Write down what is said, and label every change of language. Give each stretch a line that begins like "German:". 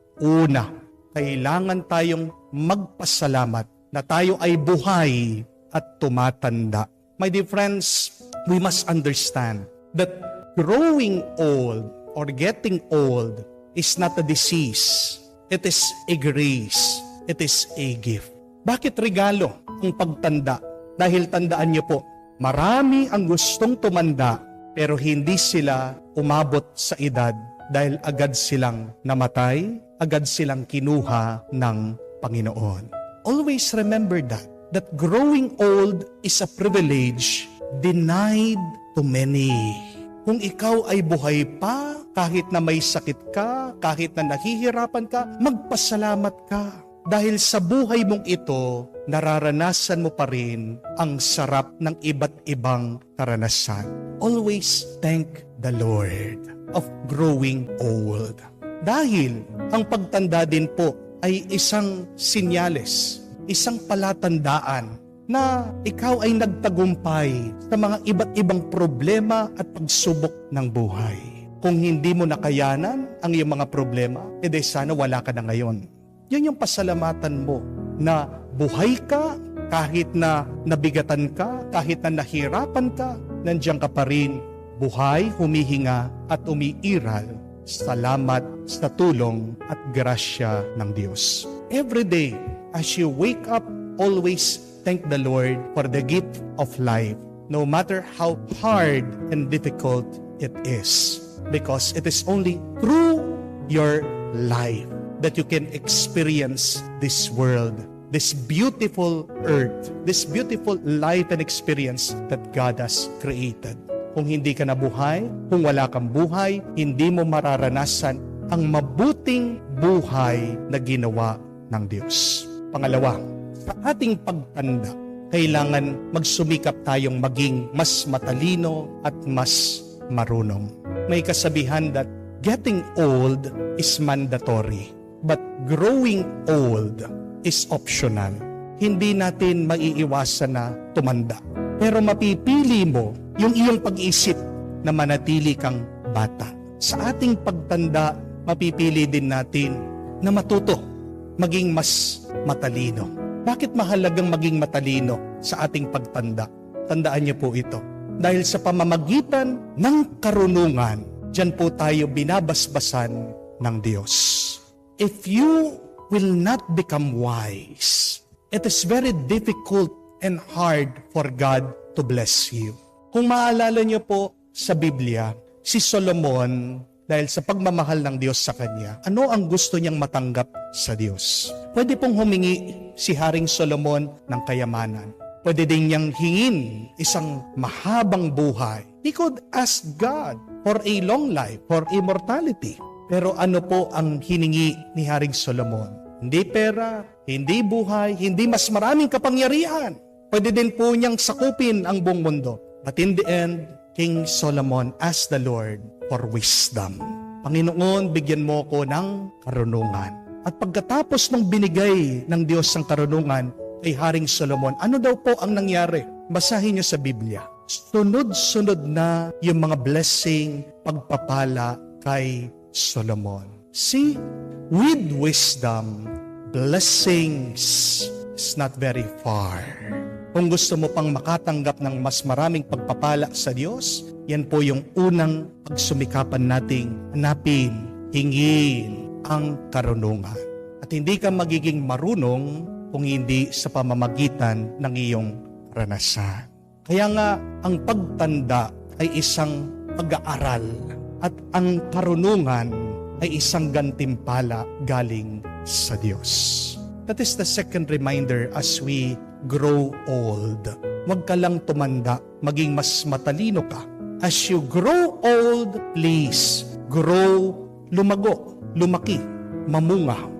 Filipino: Una, kailangan tayong magpasalamat na tayo ay buhay at tumatanda.
English: My dear friends, we must understand that growing old or getting old is not a disease. It is a grace. It is a gift.
Filipino: Bakit regalo ang pagtanda? Dahil tandaan niyo po, marami ang gustong tumanda pero hindi sila umabot sa edad dahil agad silang namatay, agad silang kinuha ng Panginoon.
English: Always remember that growing old is a privilege denied to many.
Filipino: Kung ikaw ay buhay pa, kahit na may sakit ka, kahit na nahihirapan ka, magpasalamat ka. Dahil sa buhay mong ito, nararanasan mo pa rin ang sarap ng iba't ibang karanasan.
English: Always thank the Lord of growing old.
Filipino: Dahil ang pagtanda din po ay isang sinyales, isang palatandaan na ikaw ay nagtagumpay sa mga iba't ibang problema at pagsubok ng buhay. Kung hindi mo nakayanan ang iyong mga problema, edi sana wala ka na ngayon. Yan yung pasalamatan mo na buhay ka, kahit na nabigatan ka, kahit na nahirapan ka, nandiyan ka pa rin, buhay, humihinga at umiiral. Salamat sa tulong at grasya ng Diyos.
English: Every day, as you wake up, always thank the Lord for the gift of life, no matter how hard and difficult it is. Because it is only through your life that you can experience this world, this beautiful earth, this beautiful life and experience that God has created.
Filipino: Kung hindi ka nabuhay, kung wala kang buhay, hindi mo mararanasan ang mabuting buhay na ginawa ng Diyos. Pangalawa, sa ating pagtanda, kailangan magsumikap tayong maging mas matalino at mas marunong. May kasabihan
English: that getting old is mandatory, but growing old is optional.
Filipino: Hindi natin maiiwasan na tumanda. Pero mapipili mo yung iyong pag-isip na manatili kang bata. Sa ating pagtanda, mapipili din natin na matuto, maging mas matalino. Bakit mahalagang maging matalino sa ating pagtanda? Tandaan niyo po ito. Dahil sa pamamagitan ng karunungan, diyan po tayo binabasbasan ng Diyos.
English: If you will not become wise, it is very difficult and hard for God to bless you.
Filipino: Kung maalala niyo po sa Biblia, si Solomon, dahil sa pagmamahal ng Diyos sa kanya, ano ang gusto niyang matanggap sa Diyos? Pwede pong humingi si Haring Solomon ng kayamanan. Pwede din niyang hingin isang mahabang buhay.
English: He could ask God for a long life, for immortality.
Filipino: Pero ano po ang hiningi ni Haring Solomon? Hindi pera, hindi buhay, hindi mas maraming kapangyarihan. Pwede din po niyang sakupin ang buong mundo.
English: But in the end, King Solomon asked the Lord for wisdom.
Filipino: Panginoon, bigyan mo ko ng karunungan. At pagkatapos ng binigay ng Diyos ang karunungan kay Haring Solomon, ano daw po ang nangyari? Basahin niyo sa Biblia. Sunod-sunod na yung mga blessing, pagpapala kay Solomon.
English: See, with wisdom, blessings is not very far.
Filipino: Kung gusto mo pang makatanggap ng mas maraming pagpapala sa Diyos, yan po yung unang pagsumikapan nating hanapin, hingin ang karunungan. At hindi ka magiging marunong kung hindi sa pamamagitan ng iyong karanasan. Kaya nga, ang pagtanda ay isang pag-aaral at ang karunungan ay isang gantimpala galing sa Diyos.
English: That is the second reminder as we grow old.
Filipino: Huwag ka lang tumanda, maging mas matalino ka.
English: As you grow old, please grow,
Filipino: lumago, lumaki, mamunga.